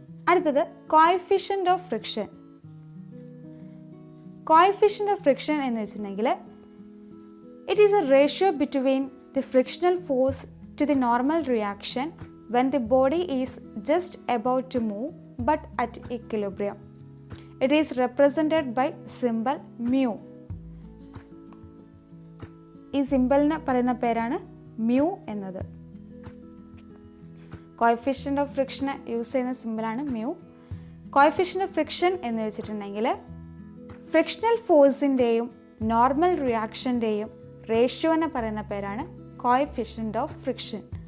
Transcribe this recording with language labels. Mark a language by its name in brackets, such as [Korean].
[Malayalam] അടുത്തത് coefficient of friction. Coefficient of friction എന്ന് വെച്ചിട്ടുണ്ടെങ്കിൽ [English] It is a ratio between the frictional force to the normal reaction when the body is just about to move but at equilibrium. It is represented by symbol mu. [Malayalam] ഈ സിമ്പിളിനെ പറയുന്ന പേരാണ് mu എന്നത്. Coefficient of ഫ്രിക്ഷന് use ചെയ്യുന്ന സിമ്പിളാണ് mu. Coefficient of friction എന്ന് വെച്ചിട്ടുണ്ടെങ്കിൽ frictional ഫോഴ്സിൻ്റെയും normal റിയാക്ഷൻ്റെയും റേഷ്യോനെ പറയുന്ന പേരാണ് കോഎഫിഷ്യൻ്റ് ഓഫ് ഫ്രിക്ഷൻ.